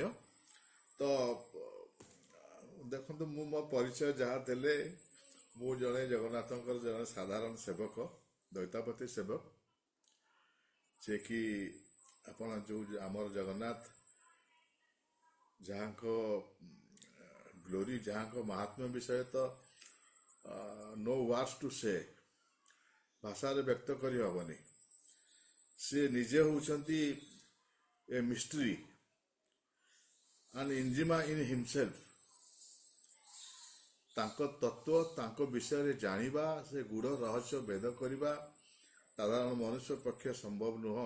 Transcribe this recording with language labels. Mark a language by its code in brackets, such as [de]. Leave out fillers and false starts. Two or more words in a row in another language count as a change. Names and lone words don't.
[or] ତ ଦେଖନ୍ତୁ, ମୁଁ ମୋ ପରିଚୟ ଯାହା ଦେଲେ, ମୁଁ ଜଣେ ଜଗନ୍ନାଥଙ୍କର ଜଣେ ସାଧାରଣ ସେବକ, ଦୈତାପତି ସେବକ, ଯିଏକି ଆପଣ ଯୋଉ ଆମର ଜଗନ୍ନାଥ ଯାହାଙ୍କ ଗ୍ଲୋରି, ଯାହାଙ୍କ ମହାତ୍ମ୍ୟ ବିଷୟ ତ [en] no words to say, [or] भाषाରେ ବ୍ୟକ୍ତ କରି ହବନି। ସେ ନିଜେ ହଉଛନ୍ତି [en] a mystery and enigma in himself. [or] ତାଙ୍କ ତତ୍ତ୍ୱ, ତାଙ୍କ ବିଷୟରେ ଜାଣିବା, ସେ ଗୂଢ଼ ରହସ୍ୟ ଭେଦ କରିବା ସାଧାରଣ ମନୁଷ୍ୟ ପକ୍ଷେ ସମ୍ଭବ ନୁହଁ।